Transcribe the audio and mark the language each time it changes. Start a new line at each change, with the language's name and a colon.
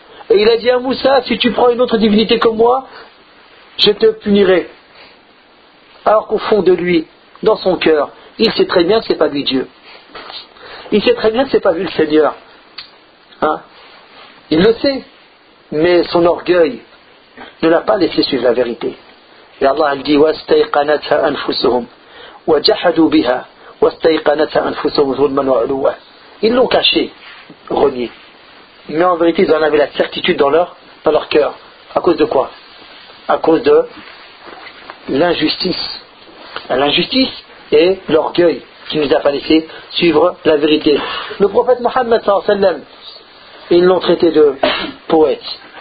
French: Et il a dit à Moussa, si tu prends une autre divinité que moi, je te punirai. Alors qu'au fond de lui, dans son cœur, il sait très bien que ce n'est pas lui Dieu. Il sait très bien que ce n'est pas lui le Seigneur. Hein? Il le sait, mais son orgueil ne l'a pas laissé suivre la vérité. Et Allah elle dit
Arabic: وَاسْتَيْقَنَتْهَا أَنْفُسُهُمْ وَجَحَدُوا بِهَا وَاسْتَيْقَنَتْهَا أَنْفُسُهُمْ ظُلْمًا وَعْلُوَ.
French: Ils l'ont caché, renié. Mais en vérité, ils en avaient la certitude dans leur cœur. À cause de quoi? À cause de l'injustice. L'injustice et l'orgueil qui ne nous a pas laissé suivre la vérité. Le prophète Mohammed, ils l'ont traité de poètes.